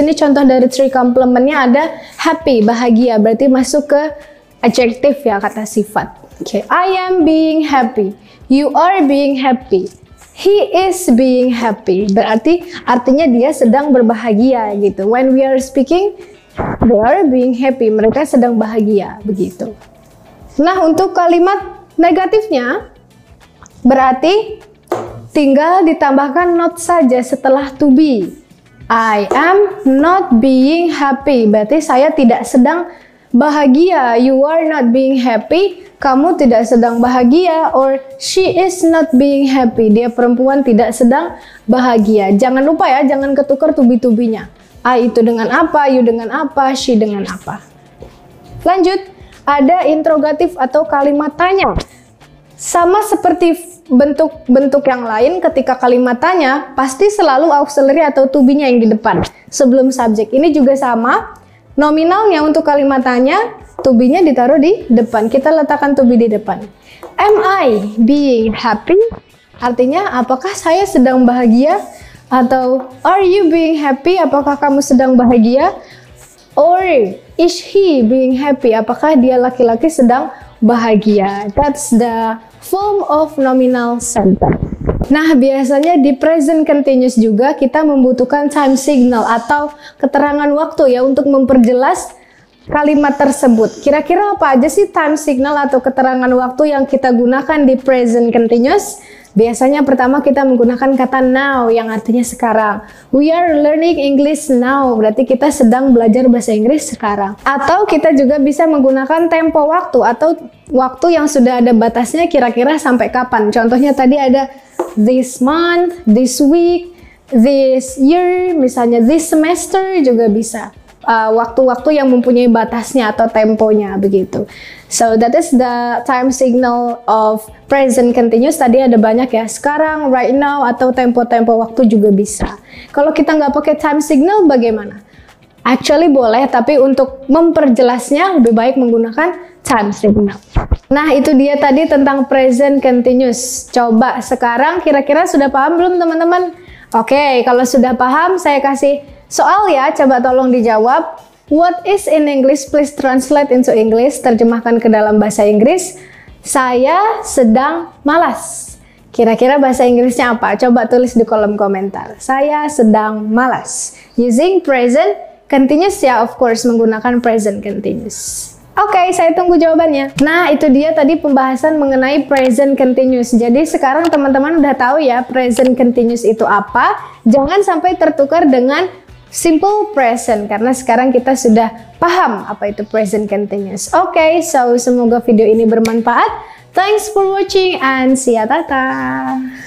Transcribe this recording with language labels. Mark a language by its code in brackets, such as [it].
[id] Ini contoh dari three complementnya ada happy, bahagia, berarti masuk ke adjective ya, kata sifat. [en] Okay, I am being happy, you are being happy, he is being happy. [id] Berarti artinya dia sedang berbahagia gitu. [en] When we are speaking, they are being happy, [id] mereka sedang bahagia, begitu. Nah, untuk kalimat negatifnya, berarti tinggal ditambahkan not saja setelah to be. [en] I am not being happy. [id] Berarti saya tidak sedang bahagia. [en] You are not being happy. [id] Kamu tidak sedang bahagia. [en] Or she is not being happy. [id] Dia perempuan tidak sedang bahagia. Jangan lupa ya, jangan ketukar to be-nya. I itu dengan apa, you dengan apa, she dengan apa. Lanjut, ada interrogatif atau kalimat tanya. Sama seperti bentuk-bentuk yang lain, ketika kalimat tanya pasti selalu auxiliary atau to be-nya yang di depan sebelum subjek. Ini juga sama, nominalnya untuk kalimat tanya to be-nya ditaruh di depan. Kita letakkan to be di depan. [en] Am I being happy? [id] Artinya apakah saya sedang bahagia? [en] Atau are you being happy? [id] Apakah kamu sedang bahagia? [en] Or is he being happy? [id] Apakah dia laki-laki sedang bahagia? [en] That's the form of nominal sentence. [id] Nah, biasanya di present continuous juga kita membutuhkan time signal atau keterangan waktu ya untuk memperjelas kalimat tersebut. Kira-kira apa aja sih time signal atau keterangan waktu yang kita gunakan di present continuous? Biasanya pertama kita menggunakan kata now yang artinya sekarang. [en] We are learning English now, [id] berarti kita sedang belajar bahasa Inggris sekarang. Atau kita juga bisa menggunakan tempo waktu atau waktu yang sudah ada batasnya kira-kira sampai kapan. Contohnya tadi ada this month, this week, this year, misalnya this semester juga bisa. Waktu-waktu yang mempunyai batasnya atau temponya begitu. [en] So that is the time signal of present continuous. [id] Tadi ada banyak ya, sekarang, right now, atau tempo-tempo waktu juga bisa. Kalau kita nggak pakai time signal bagaimana? Actually boleh, tapi untuk memperjelasnya lebih baik menggunakan time signal. Nah, itu dia tadi tentang present continuous. Coba sekarang kira-kira sudah paham belum teman-teman? Oke, kalau sudah paham saya kasih soal ya, coba tolong dijawab. [en] What is in English? Please translate into English. [id] Terjemahkan ke dalam bahasa Inggris. Saya sedang malas. Kira-kira bahasa Inggrisnya apa? Coba tulis di kolom komentar. Saya sedang malas. [en] Using present continuous ya, of course, menggunakan present continuous. [id] Oke, saya tunggu jawabannya. Nah, itu dia tadi pembahasan mengenai present continuous. Jadi sekarang teman-teman udah tahu ya present continuous itu apa. Jangan sampai tertukar dengan simple present, karena sekarang kita sudah paham apa itu present continuous. Oke, so semoga video ini bermanfaat. [en] Thanks for watching and see ya, tata.